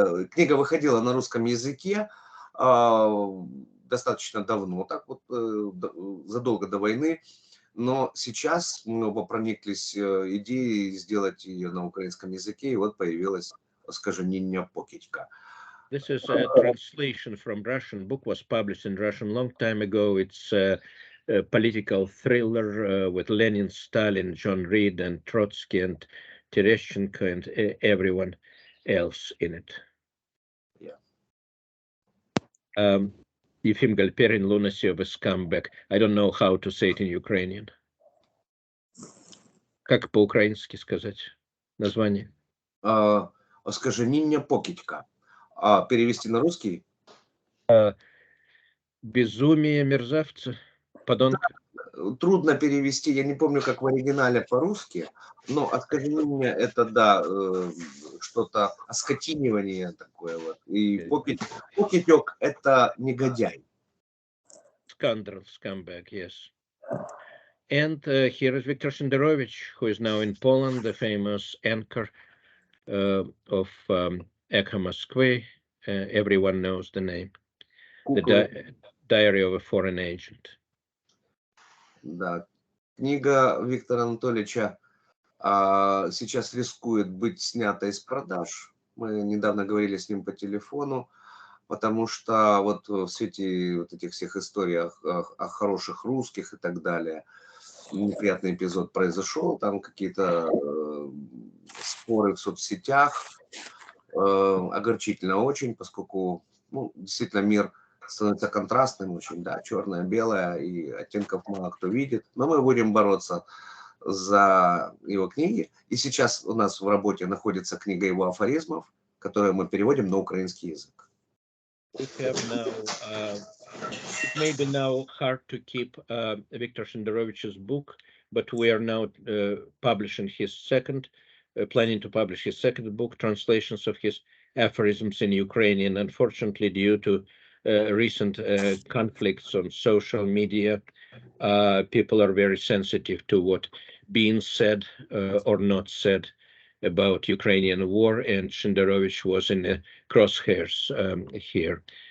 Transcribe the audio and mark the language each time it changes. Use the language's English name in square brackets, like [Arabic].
[Russian] Книга выходила на русском языке достаточно давно, так вот задолго до войны, но сейчас мы оба прониклись идеей сделать ее на украинском языке, и вот появилась, скажем, «Ниня Покидька». [English] This is a translation from Russian. Book was published in Russian long time ago. It's a political thriller with Lenin, Stalin, John Reed, and Trotsky, and Tereshchenko, and everyone else in it. Yeah. Yefim Galperin, Lunacy of a Scumbag. I don't know how to say it in Ukrainian. [Russian] Как по-украински сказать название? Скажи, «Ниня Покидька». Перевести на русский? Безумие мерзавца, подонка. Трудно перевести, я не помню, как в оригинале по-русски, но осквернение это, да, что-то оскотинивание такое вот. И покидёк это негодяй. [English] Scoundrel, scumbag, yes. And here is Victor Senderovich, who is now in Poland, the famous anchor of Echo Moskvy. Everyone knows the name. The Diary of a Foreign Agent. [Russian] Да, книга Виктора Анатольевича сейчас рискует быть снята из продаж. Мы недавно говорили с ним по телефону, потому что вот в свете вот этих всех историй о хороших русских и так далее, неприятный эпизод произошел, там какие-то споры в соцсетях, огорчительно очень, поскольку, ну, действительно мир становится контрастным очень, да, черное, белое, и оттенков мало кто видит, но мы будем бороться за его книги, и сейчас у нас в работе находится книга его афоризмов, которую мы переводим на украинский язык. [English] We have now, it may be now hard to keep Victor Fedorovich's book, but we are now publishing his second, planning to publish his second book, translations of his aphorisms in Ukrainian. Unfortunately, due to recent conflicts on social media, people are very sensitive to what being said or not said about Ukrainian war, and Shenderovich was in the crosshairs here.